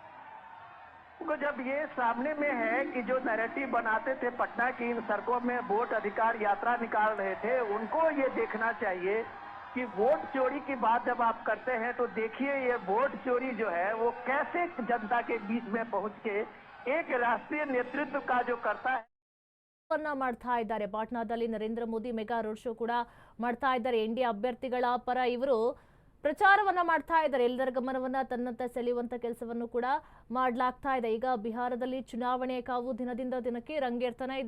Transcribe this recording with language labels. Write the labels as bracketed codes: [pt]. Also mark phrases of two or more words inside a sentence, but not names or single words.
[hi] जब ये सामने में है कि जो नैरेटिव बनाते थे पटना की इन सड़कों में वोट अधिकार यात्रा निकाल रहे थे, उनको ये देखना चाहिए कि वोट चोरी की बात जब आप करते हैं तो देखिए ये वोट चोरी जो है वो कैसे जनता के बीच में पहुंच के एक राष्ट्रीय नेतृत्व का जो करता है [kn] ಮಾಡ್ತಾ ಇದ್ದಾರೆ. ಪಾಟ್ನಾದಲ್ಲಿ ನರೇಂದ್ರ ಮೋದಿ [en] mega road show [kn] ಕೂಡ ಮಾಡ್ತಾ ಇದ್ದಾರೆ. ಎನ್ಡಿಎ ಅಭ್ಯರ್ಥಿಗಳ ಪರ ಇವರು ಪ್ರಚಾರವನ್ನ ಮಾಡ್ತಾ ಇದ್ದಾರೆ. ಎಲ್ಲರ ಗಮನವನ್ನ ತನ್ನತ್ತ ಸೆಳೆಯುವಂತ ಕೆಲಸವನ್ನು ಕೂಡ ಮಾಡಲಾಗ್ತಾ ಇದೆ. ಈಗ ಬಿಹಾರದಲ್ಲಿ ಚುನಾವಣೆ ಕಾವು ದಿನದಿಂದ ದಿನಕ್ಕೆ ರಂಗೇರ್ತಾನೆ ಇದೆ.